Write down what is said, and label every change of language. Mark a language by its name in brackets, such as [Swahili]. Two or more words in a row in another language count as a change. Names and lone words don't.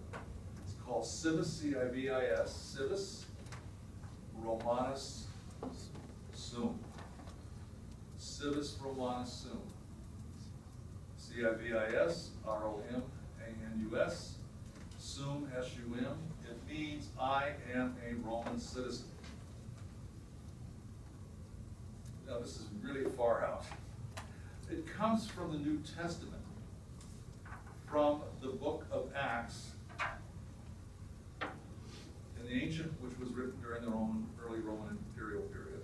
[English] It's called Civis, C-I-V-I-S, [Latin] Civis Romanus Sum. Civis Romanus Sum. [English] C-I-V-I-S, R-O-M-A-N-U-S, Sum, S-U-M. It means I am a Roman citizen. Now this is really far out. It comes from the New Testament, from the book of Acts, in the ancient, which was written during the early Roman imperial period.